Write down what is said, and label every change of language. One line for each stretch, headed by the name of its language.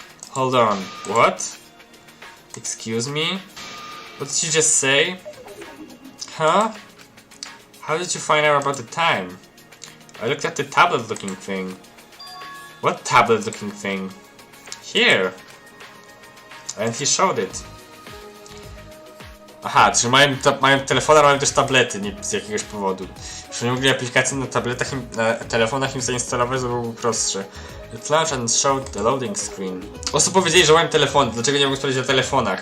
English: Hold on, what? Excuse me? What did you just say? Huh? How did you find out about the time? I looked at the tablet looking thing. What tablet looking thing? Here! And he showed it.
Polish: Aha, czyli mają telefony, ale mają też tablety, nie z jakiegoś powodu. Że nie mogli aplikacji na tabletach i na telefonach im zainstalować, to byłoby prostsze.
English: It launched and showed the loading screen.
Polish: Osób powiedzieli, że mają telefony, dlaczego nie mogą sprawdzić na telefonach?